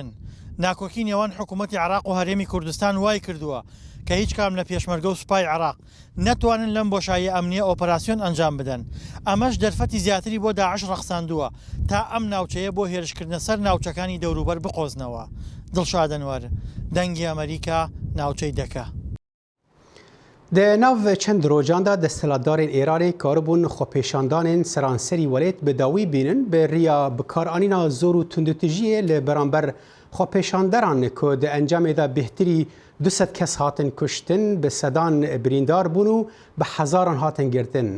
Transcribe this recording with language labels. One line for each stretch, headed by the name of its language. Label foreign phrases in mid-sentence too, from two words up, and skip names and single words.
Central Kurdish: ناکۆکی نێوان حکوومەتی عێراق و هەرێمی کوردستان وای کردووە کە هیچ کام لە پێشمەرگە و سوپای عێراق نەتوانن لەم بۆشاییە ئەمنیە ئۆپەراسیۆن ئەنجام بدەن. ئەمەش دەرفەتی زیاتری بۆ داعش ڕەخساندووە تا ئەم ناوچەیە بۆ هێرشکردنە سەر ناوچەکانی دەوروبەر بقۆزنەوە. دڵشادەنوەر، دەنگی ئەمریکا، ناوچەی دەکە.
Kurdish: د ناو چند روجان دا دستهلاتدارên Îranê karibûn xwepêşandanên seranserî welêt bi dawî bînin bi rêya bikaranîna zor û tundutijiyê li beramber xwepêşanderan ku di encamê de bêhtirî 200 kes hatin kuştin bi sedan birîndar bûn û bi hezaran hatin girtin.